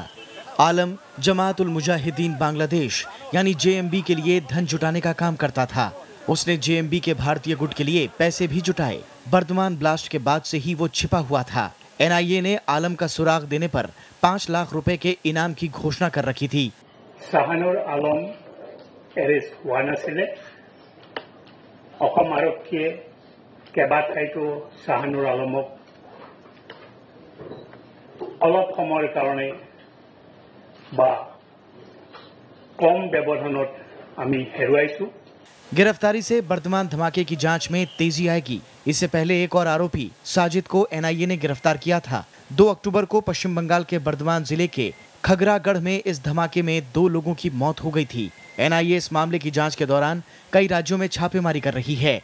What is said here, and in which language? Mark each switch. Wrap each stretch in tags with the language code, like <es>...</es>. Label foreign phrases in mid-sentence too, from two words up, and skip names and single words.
<hi>आलम जमात उल मुजाहिदीन बांग्लादेश यानी जेएमबी के लिए धन जुटाने का काम करता था। उसने जेएमबी के भारतीय गुट के लिए पैसे भी जुटाए। बर्दवान ब्लास्ट के बाद से ही वो छिपा हुआ था। एनआईए ने आलम का सुराग देने पर 5 लाख रुपए के इनाम की घोषणा कर रखी थी। शाहनूर आलम एरेस्ट हुआ</hi> <as>नाছিলে অসম আৰক্ষীয়ে কেইবাঠাইতো শাহনুৰ আলমক অলপ সময়ৰ কাৰণে বা কম ব্যৱধানত আমি হেৰুৱাইছো।</as> <hi>गिरफ्तारी से बर्दवान धमाके की जांच में तेजी आएगी। इससे पहले एक और आरोपी साजिद को एनआईए ने गिरफ्तार किया था। 2 अक्टूबर को पश्चिम बंगाल के बर्दवान जिले के खगरागढ़ में इस धमाके में 2 लोगों की मौत हो गई थी। एनआईए इस मामले की जांच के दौरान कई राज्यों में छापेमारी कर रही है।</hi>